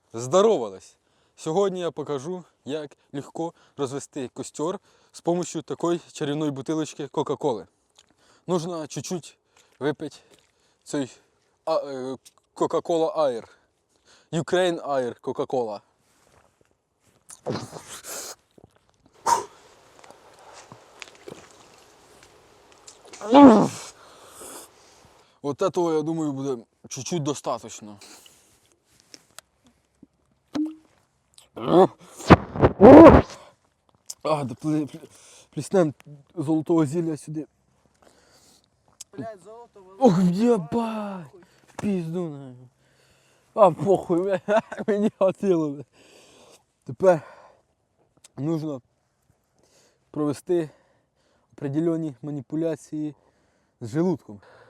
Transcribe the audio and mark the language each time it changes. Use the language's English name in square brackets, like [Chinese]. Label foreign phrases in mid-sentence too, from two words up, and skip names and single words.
[Russian] Здоровались! [Ukrainian] Сьогодні я покажу, як легко розвести костер з допомогою такої чарівної бутилочки Кока-Коли. [Russian] Нужно чуть-чуть [Ukrainian] випити цей [Russian] Coca-Cola Air. Ukraine Air Coca-Cola. Вот этого, я думаю, буде чуть-чуть достаточно. Да плеснем золотого [Ukrainian] зілля сюди. Блядь, золото волосся. Ох, єбать! В пізду, наверное. А похуй, мені хотіло. Тепер нужно провести определенні маніпуляції з желудком.